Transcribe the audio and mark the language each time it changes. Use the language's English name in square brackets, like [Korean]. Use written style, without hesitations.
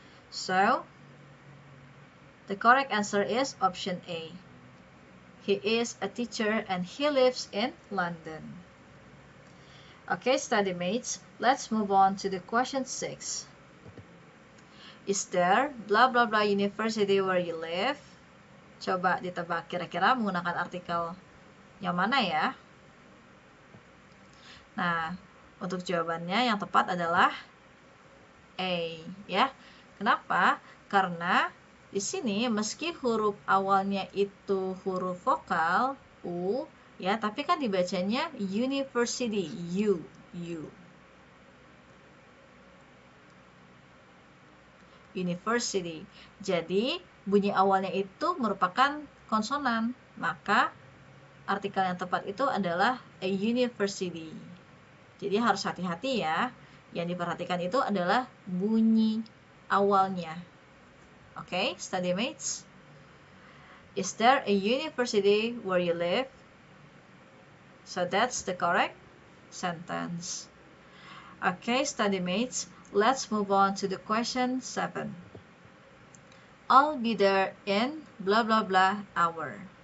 [English] So, the correct answer is option A. He is a teacher and he lives in London. Okay, study mates, let's move on to the question 6. Is there blah blah blah university where you live? [Indonesian] Coba ditebak kira-kira menggunakan artikel yang mana ya? Nah, untuk jawabannya yang tepat adalah A ya. Kenapa? Karena di sini meski huruf awalnya itu huruf vokal U ya, tapi kan dibacanya university, U. University. Jadi bunyi awalnya itu merupakan konsonan, maka artikel yang tepat itu adalah a university. Jadi harus hati-hati ya. Yang diperhatikan itu adalah bunyi awalnya. [English] Okay, study mates. Is there a university where you live? So that's the correct sentence. Okay, study mates. Let's move on to the question 7. I'll be there in blah blah blah hour.